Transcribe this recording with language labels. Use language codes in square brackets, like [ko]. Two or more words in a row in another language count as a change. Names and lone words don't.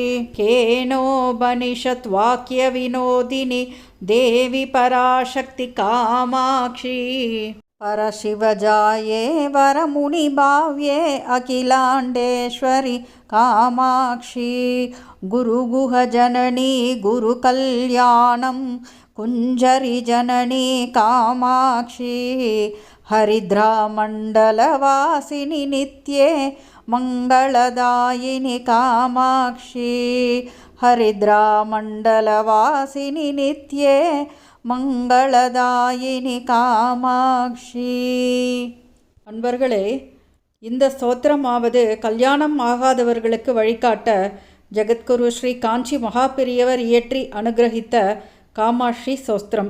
[sa] केनोपनिषद्वाक्यविनोदिनि देवी पराशक्ति कामाक्षी परशिवजाये वरमुनिभाव्ये अखिलाण्डेश्वरि कामाक्षी गुरुगुहजननी गुरुकल्याणं कुञ्जरि जननी कामाक्षी हरिद्रामण्डलवासिनि नित्ये मङ्गलदायिनि कामाक्षी हरिद्रामण्डलवासिनि नित्ये मङ्गलदायिनि कामाक्षी. [ta] அன்பர்களே, இந்த ஸ்தோத்திரமாவது கல்யாணம் ஆகாதவர்களுக்கு வழிகாட்ட ஜெகத்குரு ஸ்ரீ காஞ்சி மகாபெரியவர் இயற்றி அனுகிரகித்த காமாட்சி ஸ்தோத்திரம்.